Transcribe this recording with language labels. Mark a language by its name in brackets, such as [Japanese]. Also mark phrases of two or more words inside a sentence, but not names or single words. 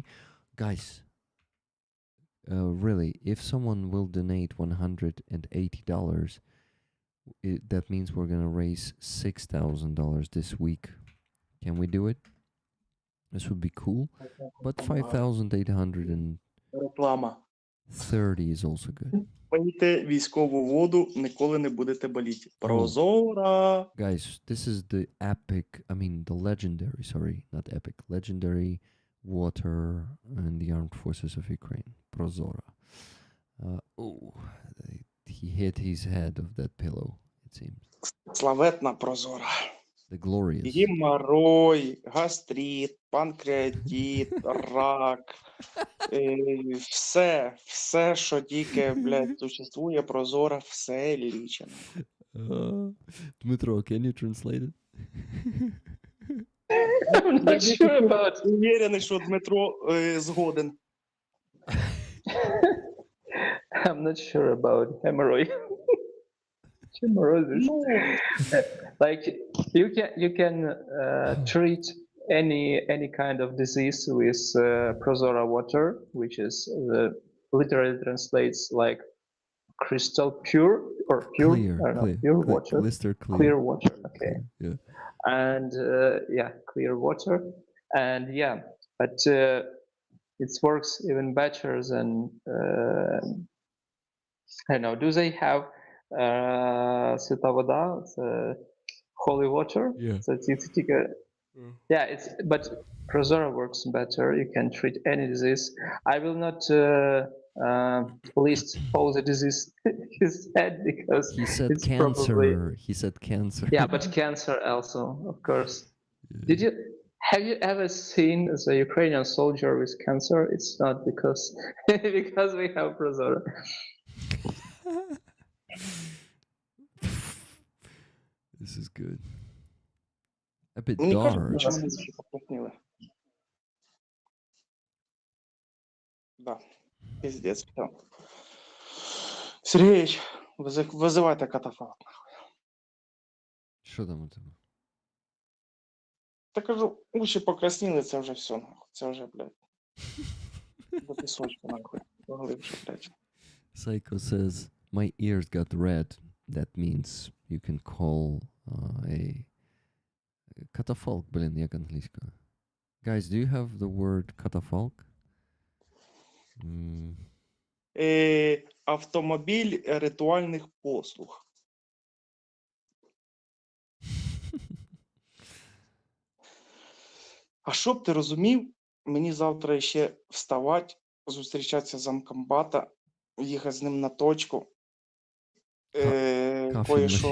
[English] Guys, really, if someone will donate $180, that means we're going to raise $6,000 this week. Can we do it? This would be cool. But 5,830 [Ukrainian] Реклама. [English] is also good. [Ukrainian] Пийте військову воду, ніколи не будете боліти. Прозора. [English] Guys, this is the legendary, not epic, legendary water in the armed forces of Ukraine. Prozora. He hit his head of that pillow, it seems. [Ukrainian] Славетна прозора. [English] The glorious. [Ukrainian] Геморрой, гастрит, панкреатит, рак. Все, що тільки, блядь, существує, прозора, все лічено. [English] Dmitro, can you translate it? I'm not sure about. [Ukrainian] Уверений, що Дмитро згоден. [English] I'm not sure about hemorrhoid. Hemorrhoids. [Ukrainian] Ну, [English] Like you can treat any kind of disease with Prozora water, which is literally translates like crystal pure or pure. I don't know, pure water. Blister Clear water. Okay. Yeah. And clear water. And but it works even better than I don't know. Do they have [Ukrainian] свята вода, [English] holy water? Yeah. So it's but Prozora works better. You can treat any disease. I will not list all the disease he said because He said it's cancer. probably He said cancer. yeah, but cancer also, of course. Have you ever seen the Ukrainian soldier with cancer? It's not because because we have Prozora. This is good. A bit [Ukrainian] мені кажуть, [English] dark. [Ukrainian] що вони ще поплотніли. Да, пиздец. Все. Сергійович, визивайте катафалк. Що там у тебе? Та кажу, уші покрасніли, це вже все, нахуй. Це вже, блядь, до пісочку, нахуй. Поглибше, блядь. [English] Psycho says, my ears got red. That means you can call a catafalque, [Ukrainian] блин, як англійською. [English] Guys, do you have the word catafalque? [Ukrainian] Автомобіль ритуальних послуг. А щоб ти розумів, мені завтра ще вставати, зустрічатися з замкомбата, їхати з ним на точку, кое-що